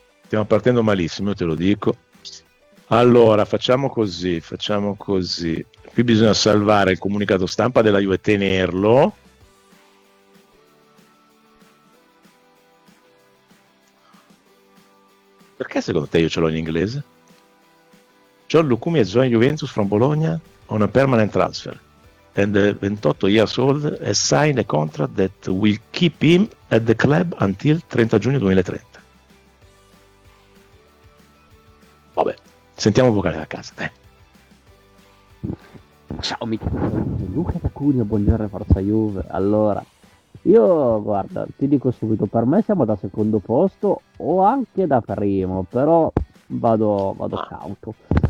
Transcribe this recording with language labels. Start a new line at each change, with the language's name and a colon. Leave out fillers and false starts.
Italian: Stiamo partendo malissimo, te lo dico. Allora, facciamo così. Qui bisogna salvare il comunicato stampa della Juve e tenerlo. Perché secondo te io ce l'ho in inglese?
English: John Lucumi has joined Juventus from Bologna on a permanent transfer and 28 years old has signed a contract that will keep him at the club until
Italian: 30 giugno 2030. Vabbè, sentiamo vocale da casa. Ciao Michele, Luca da Cuneo, buongiorno Forza Juve. Allora, io guarda, ti dico subito, per me siamo da secondo posto o anche da primo, però vado cauto.